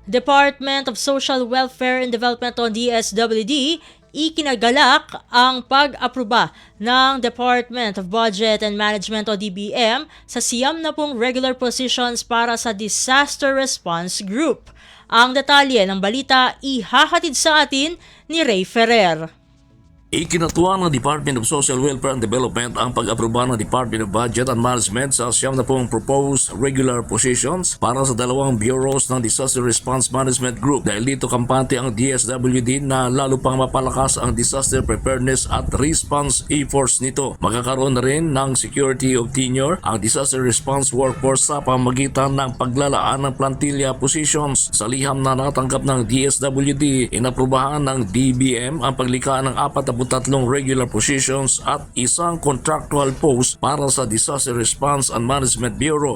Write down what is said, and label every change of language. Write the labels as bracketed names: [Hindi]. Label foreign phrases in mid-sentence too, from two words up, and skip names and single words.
[Filipino] Department of Social Welfare and Development o DSWD, ikinagalak ang pag-aproba ng Department of Budget and Management o DBM sa 90 [English] regular positions [Filipino] para sa Disaster Response Group. Ang detalye ng balita ihahatid sa atin ni Ray Ferrer. Ikinatuwa ng Department of Social Welfare and Development ang pag-aproba ng Department of Budget and Management sa 90 [English] proposed regular positions [Filipino] para sa 2 bureaus ng Disaster Response Management Group. Dahil dito kampante ang DSWD na lalo pang mapalakas ang [English] disaster preparedness [Filipino] at [English] response efforts [Filipino] nito. Magkakaroon na rin ng [English] security of tenure [Filipino] ang [English] disaster response workforce [Filipino] sa pamamagitan ng paglalaan ng [English] plantilla positions. [Filipino] Sa liham na natanggap ng DSWD, inaprubahan ng DBM ang paglikha ng 43 [English] regular positions [Filipino] at isang [English] contractual post [Filipino] para sa Disaster Response and Management Bureau.